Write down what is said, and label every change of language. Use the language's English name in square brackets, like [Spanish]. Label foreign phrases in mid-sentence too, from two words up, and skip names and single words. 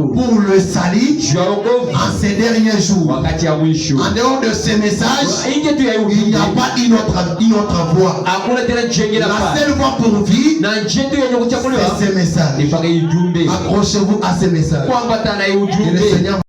[French] pour le salut [Swahili] juu ya wokovu [French] en ces derniers jours. [Swahili] wakati ya mwisho [French] En dehors de ces messages, [Swahili] nje tu ya [French] il n'y a [Swahili] ujumbe [French] pas une autre voie. [Swahili] hakuna tena njia [French] La [Swahili] pale [French] seule voie pourvue, [Swahili] na njia tu yenye kuchaguliwa [French] c'est ces messages. [Swahili] ni paka ujumbe [French] Accrochez-vous à ces messages. [Swahili] kuambatana na [French] Que le [Swahili] ujumbe [French] Seigneur